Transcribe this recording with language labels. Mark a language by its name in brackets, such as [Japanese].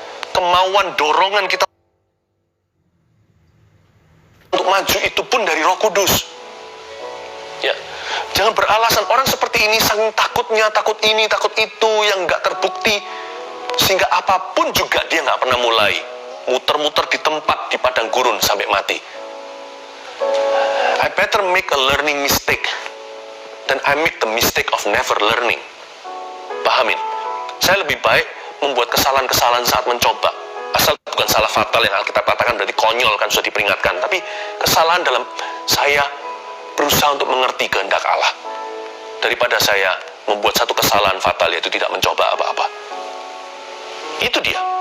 [Indonesian] Kemauan, dorongan kita untuk maju itu pun dari Roh Kudus. Ya, jangan beralasan. Orang seperti ini saking takutnya, takut ini, takut itu yang nggak terbukti, sehingga apapun juga dia nggak pernah mulai. Muter-muter di tempat di padang gurun sampai mati. [English] I better make a learning mistake than I make the mistake of never learning. [Indonesian] Pahamin? Saya lebih baik membuat kesalahan-kesalahan saat mencoba. Asal bukan salah fatal yang Alkitab katakan berarti konyol, kan sudah diperingatkan. Tapi kesalahan dalam saya berusaha untuk mengerti kehendak Allah, daripada saya membuat satu kesalahan fatal, yaitu tidak mencoba apa-apa. Itu dia.